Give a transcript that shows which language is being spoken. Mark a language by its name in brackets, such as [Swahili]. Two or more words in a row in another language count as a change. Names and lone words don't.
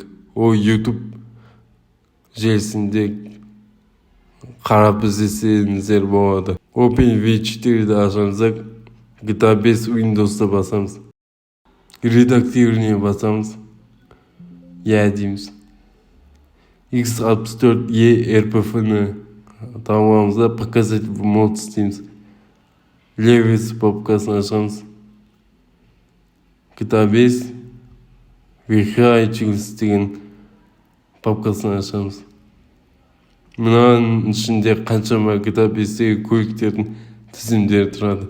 [Kazakh] Ол YouTube желісінде қарап іздесеңіздер болады. OpenV4-ді ашамыздар, GTA 5 Windows'та басамыз. Редактирование басамыз. Я дейміз. X64E RPF-ні тауамызда [Russian] показать в мод [Kazakh] дейміз. Левис папкасын ашамыз. GTA 5 Vehicles деген папкасын ашамыз. Мұның ішінде қаншама GTA 5-тегі көліктердің тізімдері тұрады.